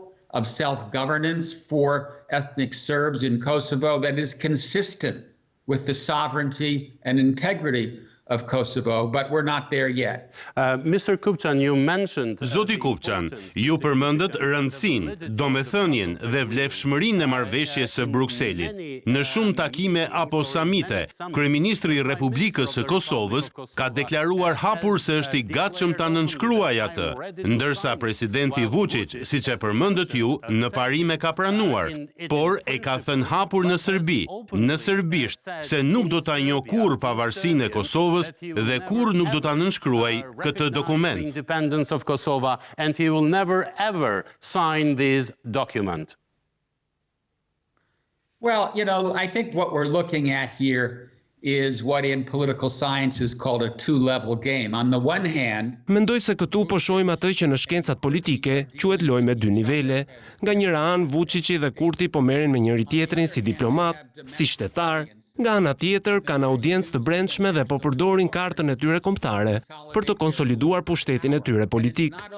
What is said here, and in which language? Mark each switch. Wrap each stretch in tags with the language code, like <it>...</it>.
<en>Of self-governance for ethnic Serbs in Kosovo that is consistent with the sovereignty and integrity of Kosovo, but we're not there yet. Mr. Kupçan, you mentioned...</en> <sq>Zoti Kupçan, ju përmendët rëndësinë, domethënien dhe vlefshmërinë e marrëveshjes së Brukselit. Në shumë takime apo samite, kryeministri i Republikës së Kosovës ka deklaruar hapur se është i gatshëm ta nënshkruajë atë, ndërsa presidenti Vučić, siç e përmendët ju, në parime ka pranuar, por e ka thënë hapur në Serbi, në serbisht, se nuk do ta njohë kurrë pavarësinë e Kosovës dhe kur nuk do ta nënshkruaj këtë dokument.</sq> <en>Independence of Kosovo, and he will never ever sign this document. Well, I think what we're looking at here is what in political science is called a two-level game. On the one hand,</en> <sq>mendoj se këtu po shohim atë që në shkencat politike quhet lojë me dy nivele. Nga njëra anë, Vučići dhe Kurti po merren me njëri tjetrin si diplomat, si shtetar. Nga ana tjetër, kanë audiencë të brendshme dhe po përdorin kartën e tyre kombëtare për të konsoliduar pushtetin e tyre politik.</sq>